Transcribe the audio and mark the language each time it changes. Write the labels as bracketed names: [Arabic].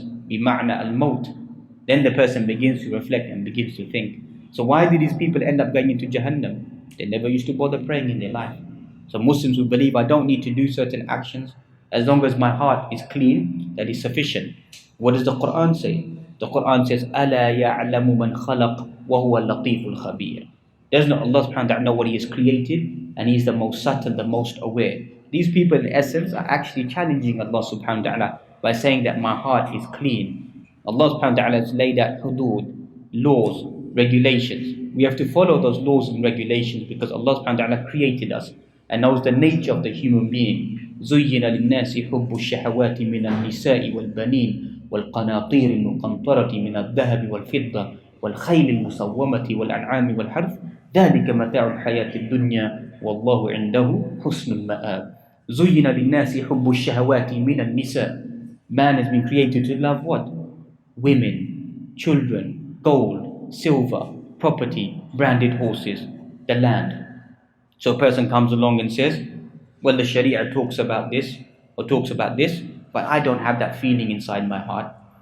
[Arabic] بِمَعْنَى الْمَوْتِ. [English] Then the person begins to reflect and begins to think. So why did these people end up going into Jahannam? They never used to bother praying in their life. So Muslims who believe I don't need to do certain actions, as long as my heart is clean, that is sufficient. What does the Quran say? The Quran says, [Arabic] أَلَا يَعْلَمُ مَنْ خَلَقَ وَهُوَ اللَّطِيفُ الْخَبِيرُ. [English] Does not Allah subhanahu wa ta'ala know what He has created? And He is the most subtle, the most aware. These people in essence are actually challenging Allah subhanahu wa ta'ala by saying that my heart is clean. Allah subhanahu wa ta'ala has laid out hudud, laws, regulations. We have to follow those laws and regulations because Allah subhanahu wa ta'ala created us and knows the nature of the human being. [Arabic] زُيِّنَ لِلنَّاسِ حُبُّ الشَّهَوَاتِ مِنَ النِّسَاءِ وَالْبَنِينَ والقناطير المقنطرة من الذهب والفضة والخيل المسومة والأنعام والحرث ذلك متاع الحياة الدنيا والله عنده حسن المآب. زين للناس حب الشهوات من النساء. [English] Man has been created to love what? Women, children, gold, silver, property, branded horses, the land. So a person comes along and says, well, the Sharia talks about this or talks about this, but I don't have that feeling inside my heart.